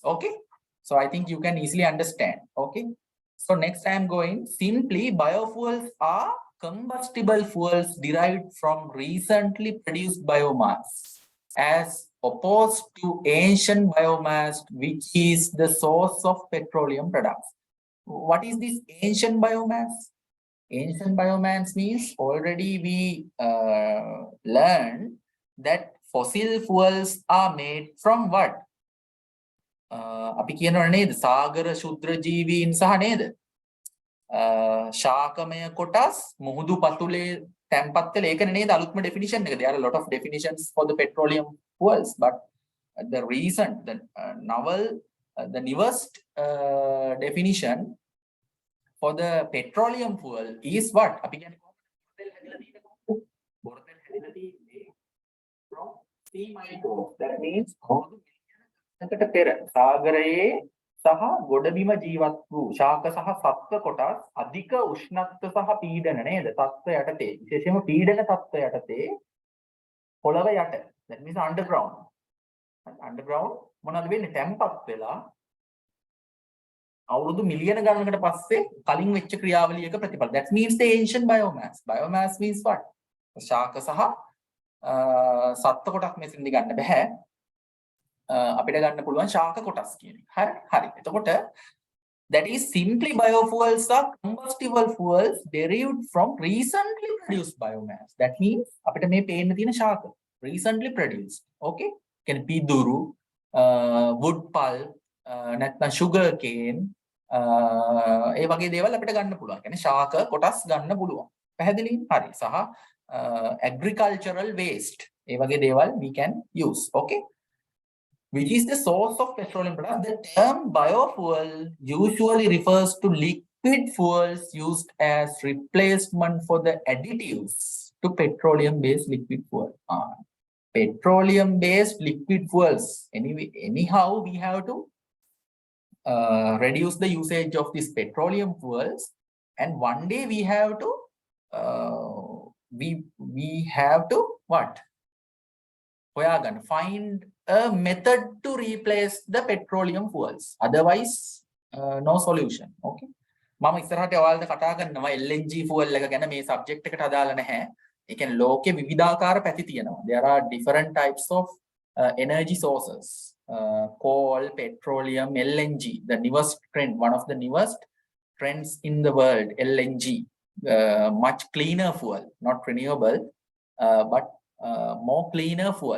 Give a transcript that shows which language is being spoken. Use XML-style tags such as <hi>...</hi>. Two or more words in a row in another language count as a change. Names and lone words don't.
<en>Okay, so I think you can easily understand. Okay, so next I am going simply biofuels are combustible fuels derived from recently produced biomass as opposed to ancient biomass, which is the source of petroleum products. What is this ancient biomass? Ancient biomass means already we learned that fossil fuels are made from what?</en> <si>අපි කියනවා නේද සාගර ශුද්‍ර ජීවීන් සහ නේද ශාකමය කොටස් මුහුදු පතුලේ තැන්පත් වෙලා ඒකනේ නේද අලුත්ම definition එක.</si> <en>There are a lot of definitions for the petroleum fuels, but the recent the novel the newest definition for the petroleum fuel is what?</en> <si>අපි කියන්නේ බොරතෙල් හැදිලා තියෙන්නේ</si> <en>from sea microbes. That means</en> <si>කට පෙර සාගරයේ සහ ගොඩබිම ජීවත් වූ ශාක සහ සත්ව කොටස් අධික උෂ්ණත්ව සහ පීඩන නේද තත්ත්ව යටතේ විශේෂයෙන්ම පීඩන තත්ත්ව යටතේ පොළව යට.</si> <en>that means underground</en> <si>මොනවද වෙන්නේ තැම්පත් වෙලා අවුරුදු මිලියන ගණනකට පස්සේ කලින් වෙච්ච ක්‍රියාවලියක ප්‍රතිඵල.</si> <en>that means the ancient biomass means what?</en> <si>ශාක සහ සත්ව කොටස් මෙතනදී ගන්න බෑ. අපිට ගන්න පුළුවන් ශාක කොටස් කියන එක. හරි.</si> <en>එතකොට that is simply biofuels are combustible fuels derived from recently produced biomass. That means</en> <si>අපිට මේ පේන්න තියෙන ශාක</si> <en>recently produced. Okay?</en> <si>කියන්නේ පිදුරු,</si> <en>wood pulp,</en> <si>නැත්නම්</si> <en>sugar cane</en> <si>ඒ වගේ දේවල් අපිට ගන්න පුළුවන්. කියන්නේ ශාක කොටස් ගන්න පුළුවන්. පැහැදිලි? හරි. සහ</si> <en>agricultural waste</en> <si>ඒ වගේ දේවල්</si> <en>we can use. Okay? Which is the source of petroleum products. The term biofuel usually refers to liquid fuels used as replacement for the additives to petroleum-based liquid fuel. Petroleum-based liquid fuels. Anyhow, we have to reduce the usage of these petroleum fuels, and one day we have to we have to what? We are going to find a method to replace the petroleum fuels. Otherwise, no solution.</en> <si>Okay. මම ඉස්සරහට ඔයාලට කතා කරනවා</si> <en>LNG fuel</en> <si>එක ගැන මේ subject එකට අදාළ නැහැ. ඒ කියන්නේ ලෝකේ විවිධාකාර පැති තියෙනවා.</si> <en>There are different types of energy sources. Coal, petroleum, LNG, the newest trend, one of the newest trends in the world, LNG, much cleaner fuel, not renewable, but more cleaner fuel.</en>